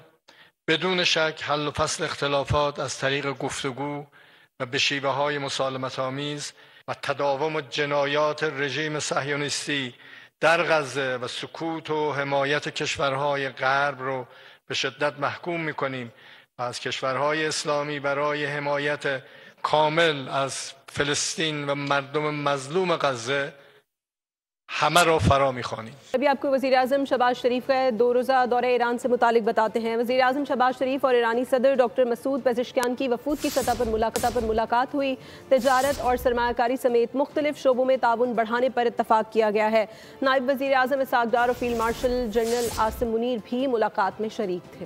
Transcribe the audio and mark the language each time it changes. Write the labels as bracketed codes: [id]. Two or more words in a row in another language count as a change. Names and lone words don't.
[fa] بدون شک حل و فصل اختلافات از طریق گفتگو و به شیوه های مسالمت آمیز و تداوم جنایات رژیم صهیونیستی در غزه و سکوت و حمایت کشورهای غرب رو به شدت محکوم میکنیم و از کشورهای اسلامی برای حمایت کامل از فلسطین و مردم مظلوم غزه همه را فرا می‌خوانیم. [ur] ابھی آپ کو وزیر اعظم شہباز شریف کا 2 روزہ دورہ ایران سے متعلق بتاتے ہیں. وزیر اعظم شہباز شریف اور ایرانی صدر ڈاکٹر مسعود پزشکیان کی وفود کی سطح پر ملاقات ہوئی. تجارت اور سرمایہ کاری سمیت مختلف شعبوں میں تعاون بڑھانے پر اتفاق کیا گیا ہے. نائب وزیر اعظم اسحاق ڈار اور فیلڈ مارشل جنرل عاصم منیر بھی ملاقات میں شریک تھے.